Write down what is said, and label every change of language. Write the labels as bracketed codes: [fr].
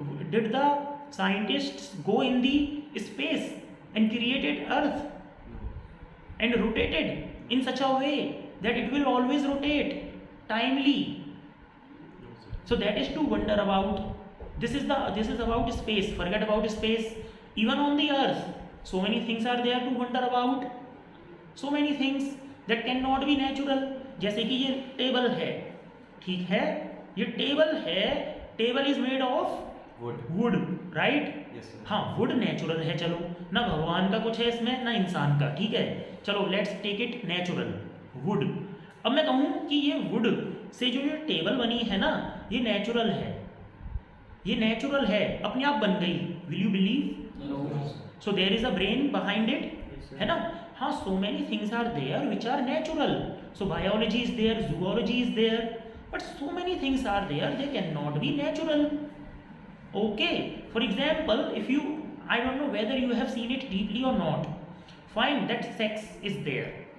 [en] Did the scientists go in the space and created earth and rotated in such a way that it will always rotate timely? So that is to wonder about. This is about space. Forget about space. Even on the earth, so many things are there to wonder about. So many things that cannot be natural. [hi] जैसे कि ये table है, ठीक है, ये table है, [en] Table is made of wood, right? [hi] हाँ, would natural है, चलो ना भगवान का कुछ है इसमें ना इंसान का, ठीक है, चलो [en] let's take it natural, [hi] would. अब मैं कहूँ कि ये वुड से जो ये टेबल बनी है ना, ये नेचुरल है, ये नेचुरल है, अपने आप बन गई। [en] Will you believe? So there is a brain behind it, [hi] है ना? हाँ, [en] so many things are there which are natural. So biology is there, zoology is there, but so many things are there, they cannot be natural. Okay, for example, if you, I don't know whether you have seen it deeply or not, find that sex is there.